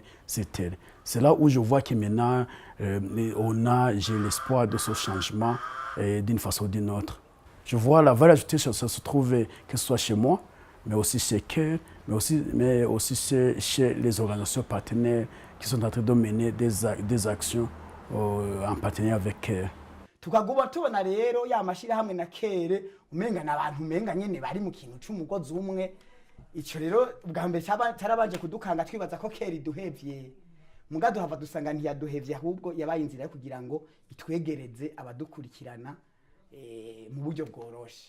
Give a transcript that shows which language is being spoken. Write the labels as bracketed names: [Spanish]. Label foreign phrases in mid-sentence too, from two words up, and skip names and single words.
[French] C'est là où je vois que maintenant, j'ai l'espoir de ce changement d'une façon ou d'une autre. Je vois la valeur ajoutée, ça se trouve que ce soit chez moi, mais aussi chez CARE, mais aussi chez les organisations partenaires qui sont en train de mener des actions en partenariat avec CARE. [Rundi] tukaguma tubona rero ya mashirahamwe na CARE umenga nabantu umenga nyene bari mu kintu cy'umugozi umwe ico rero ubwa mbere cyarabanje kudukanga twibaza ko CARE iduhevye muga duhava dusanga ntiyaduhevye ahubwo yabaye inzira yo kugira ngo itwegereze abadukurikirana mu buryo bworoshe.